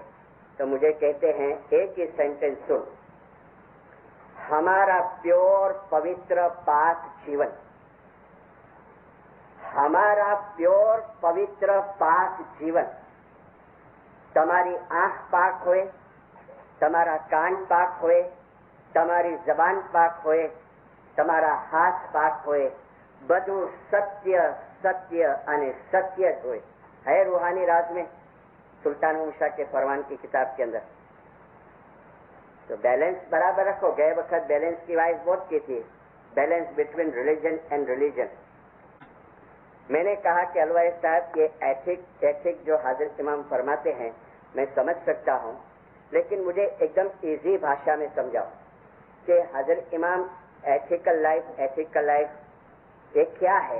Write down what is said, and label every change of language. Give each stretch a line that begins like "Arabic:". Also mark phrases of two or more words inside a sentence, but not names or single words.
Urdu: تو مجھے کہتے ہیں ایک ہی سینٹینس سن، ہمارا پیور پوتر پاک جیون، ہمارا پیور پوتر پاک جیون. تمہاری آنکھ پاک ہوئے، تمہارا کان پاک ہوئے، تمہاری زبان پاک ہوئے، تمہارا ہاتھ پاک ہوئے،
Gujarati: બધું સત્ય અને સત્ય જ હોય.
Urdu: ہے روحانی راز میں سلطان شاہ کے فرمان کی کتاب کے اندر. تو بیلنس برابر رکھو. گئے وقت بیلنس کی وائز بہت کی تھی،
English: balance between religion and religion.
Urdu: میں نے کہا کہ الوائس صاحب یہ ایتھک جو حضرت امام فرماتے ہیں میں سمجھ سکتا ہوں، لیکن مجھے ایک دم ایزی بھاشا میں سمجھاؤ کہ حضرت امام
English: ethical life
Urdu: یہ کیا ہے.